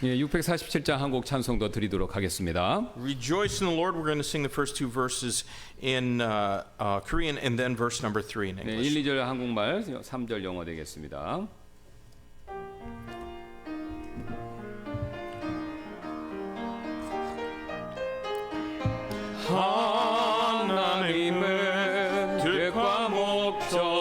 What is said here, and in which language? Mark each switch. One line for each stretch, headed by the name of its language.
Korean: 예, 647장 한 곡 찬송도 드리도록 하겠습니다.
English: Rejoice in the Lord. We're going to sing the first two verses in Korean and then verse number 3 in
Korean: 네,
English: English.
Korean: 1, 2절 한국말, 3절 영어 되겠습니다. 하나님은 뜻과 목적